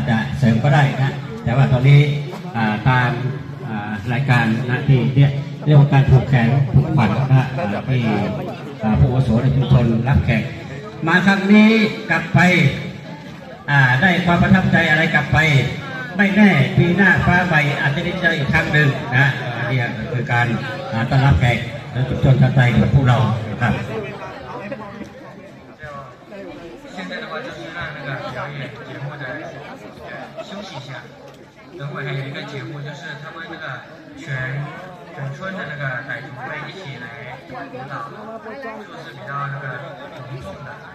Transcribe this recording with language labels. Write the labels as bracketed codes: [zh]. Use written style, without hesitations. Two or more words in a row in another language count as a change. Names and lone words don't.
[th] จะเสริมก็ได้นะแต่ว่าตอนนี้ตามรายการนะที่เรียกว่าการผูกแขนผูกขวัญนะที่ผู้อาวุโสในชุมชนรับแขกมาครั้งนี้กลับไปได้ความประทับใจอะไรกลับไปไม่แน่ปีหน้าฟ้าใหม่อาจจะได้เจออีกครั้งหนึ่งนะนี่คือการต้อนรับแขกในชุมชนชาวไทยของพวกเราครับ [zh] 现在的话就是让那个表演节目的休息一下，等会还有一个节目，就是他们那个全村的那个傣族会一起来舞蹈，就是比较那个隆重的。